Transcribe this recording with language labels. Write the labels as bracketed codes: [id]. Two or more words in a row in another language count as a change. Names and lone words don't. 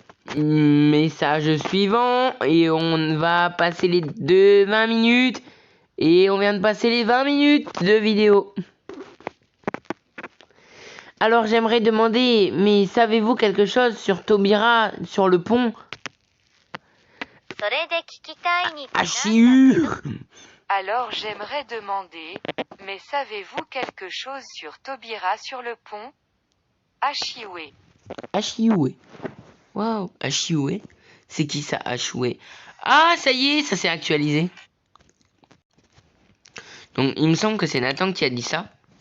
[fr] Message suivant. Et on va passer les 20 minutes. Et on vient de passer les 20 minutes de vidéo. Alors j'aimerais demander, mais savez-vous quelque chose sur Taubira, sur le pont? [ja] それで聞きたいにってなんだけ Achiu ど [fr] Alors j'aimerais demander, mais savez-vous quelque chose sur Taubira sur le pont? Achioué. Achioué. Waouh, Achioué. C'est qui ça, Achioué? Ah, ça y est, ça s'est actualisé. Donc il me semble que c'est Nathan qui a dit ça.